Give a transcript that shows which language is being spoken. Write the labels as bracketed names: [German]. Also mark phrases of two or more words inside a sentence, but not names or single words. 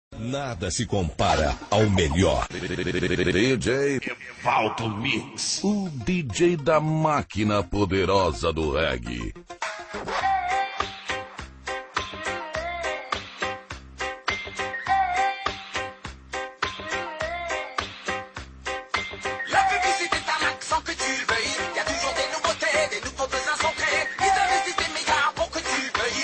[Portuguese] Nada se compara ao melhor. DJ Evaldo Mix, o DJ da máquina poderosa do reggae. [French] La publicité est un accent que tu veuilles. Il y a toujours des nouveautés, des nouveaux besoins sont créés. Ils investissent des milliards pour que tu veuilles.